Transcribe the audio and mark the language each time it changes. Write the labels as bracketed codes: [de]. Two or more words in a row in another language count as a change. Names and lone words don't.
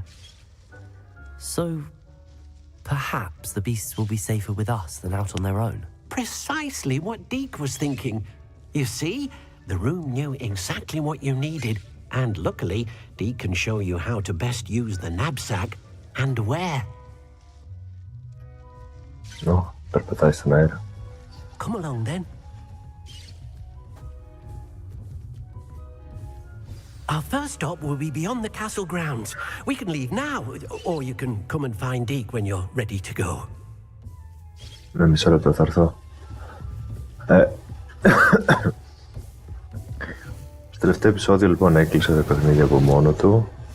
[en] So, perhaps the beasts will be safer with us than out on their own. Precisely what Deke was thinking. You see, the room knew exactly what you needed, and luckily, Deke can show you how to best use the knapsack and where. [el] Περπατάει στον αέρα. [en] Come along then. Our first stop will be beyond the castle grounds. We can leave now, or you can come and find Deke when you're ready to go. [el] Με μισό λεπτό θα έρθω. Στο τελευταίο επεισόδιο λοιπόν έκλεισε το παιχνίδι από μόνο του.